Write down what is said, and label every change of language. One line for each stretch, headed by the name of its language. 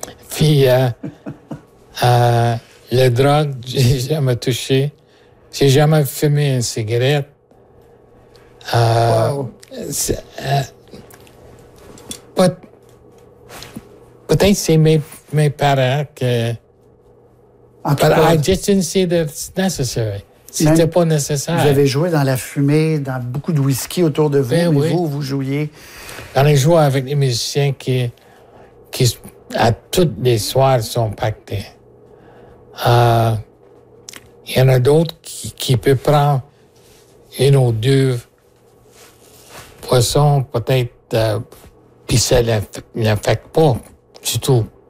French: Puis, la drogue, je n'ai jamais touché. Je n'ai jamais fumé une cigarette. Peut-être c'est mes parents que.
English: But I just didn't see that it's necessary.
French: C'était pas nécessaire. Vous avez joué dans la fumée, dans beaucoup de whisky autour de vous, mais vous jouiez. J'en ai joué avec des musiciens qui à toutes les soirs sont pactés. Il y en a d'autres qui peuvent prendre une ou deux poissons, peut-être, puis ça ne l'affecte pas du tout.